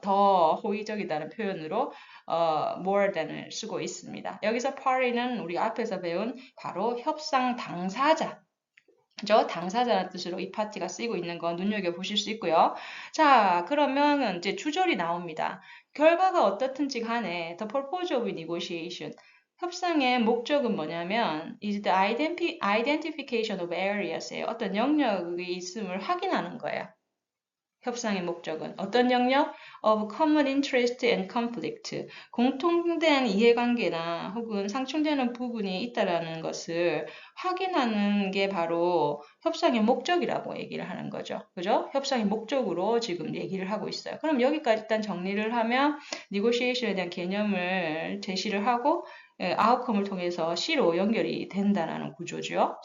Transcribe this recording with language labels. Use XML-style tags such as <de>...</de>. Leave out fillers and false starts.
<ko>더 호의적이다는 표현으로 more than을 쓰고 있습니다. 여기서 party는 우리가 앞에서 배운 바로 협상 당사자 그죠? 당사자라는 뜻으로 이 파티가 쓰이고 있는 거 눈여겨보실 수 있고요. 자, 그러면 이제 주절이 나옵니다. 결과가 어떻든지 간에</ko> <en>the purpose of negotiation.</en> <ko>협상의 목적은 뭐냐면</ko> <en>is the identification of areas예요.</en> <ko>어떤 영역이 있음을 확인하는 거예요. 협상의 목적은 어떤 영역?</ko> <en>of common interest and conflict.</en> <ko>공통된 이해관계나 혹은 상충되는 부분이 있다라는 것을 확인하는 게 바로 협상의 목적이라고 얘기를 하는 거죠. 그죠? 협상의 목적으로 지금 얘기를 하고 있어요. 그럼 여기까지 일단 정리를 하면 negotiation에 대한 개념을 제시를 하고 아웃컴을 통해서 C로 연결이 된다는 구조죠.</ko>